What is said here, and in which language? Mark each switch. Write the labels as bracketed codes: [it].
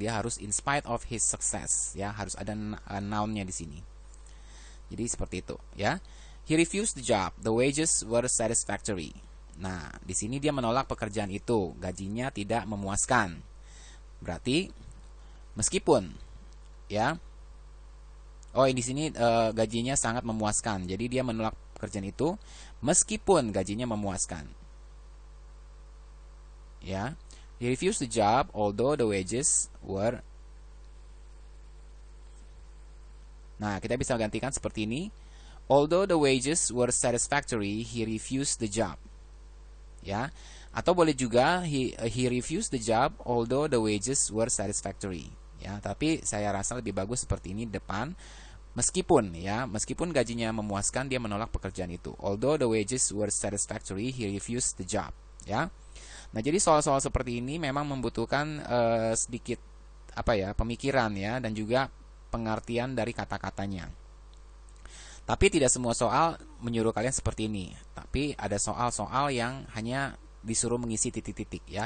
[id] Dia harus [en] in spite of his success, [id] ya. Harus ada noun-nya di sini. Jadi seperti itu, [en] ya. He refused the job. The wages were satisfactory. [id] Nah, di sini dia menolak pekerjaan itu. Gajinya tidak memuaskan. Berarti meskipun, ya. Oh, di sini gajinya sangat memuaskan. Jadi dia menolak pekerjaan itu meskipun gajinya memuaskan. Ya. [en] He refused the job although the wages were. [id] Nah, kita bisa gantikan seperti ini. [en] Although the wages were satisfactory, he refused the job. Ya. [id] Atau boleh juga [en] he refused the job although the wages were satisfactory. [id] Ya, tapi saya rasa lebih bagus seperti ini depan. Meskipun, ya, meskipun gajinya memuaskan, dia menolak pekerjaan itu. [en] Although the wages were satisfactory, he refused the job. [id] Ya. Nah, jadi soal-soal seperti ini memang membutuhkan sedikit pemikiran, ya, dan juga pengertian dari kata-katanya. Tapi tidak semua soal menyuruh kalian seperti ini. Tapi ada soal-soal yang hanya disuruh mengisi titik-titik, ya.